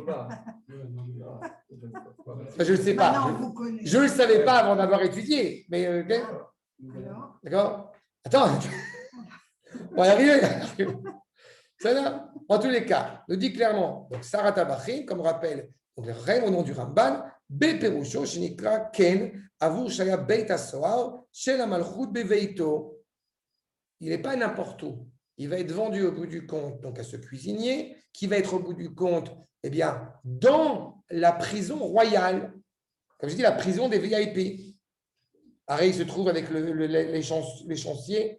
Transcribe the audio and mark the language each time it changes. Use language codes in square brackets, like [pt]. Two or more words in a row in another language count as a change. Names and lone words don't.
[fr] Je ne sais pas. Je ne le savais pas avant d'avoir étudié. Mais d'accord. Attends. On va y arriver. En tous les cas, nous dit clairement, donc [he] שר הטבחים, [fr] comme rappelle donc le Rem au nom du Ramban, [he] בפירושו, שנקרא, כן, בעבור שהיה בית הסוהר, של מלכות בביתו. [fr] Il n'est pas n'importe où. Il va être vendu au bout du compte donc à ce cuisinier, qui va être au bout du compte, eh bien, dans la prison royale, comme je dis, la prison des VIP. Pareil, il se trouve avec les chanciers.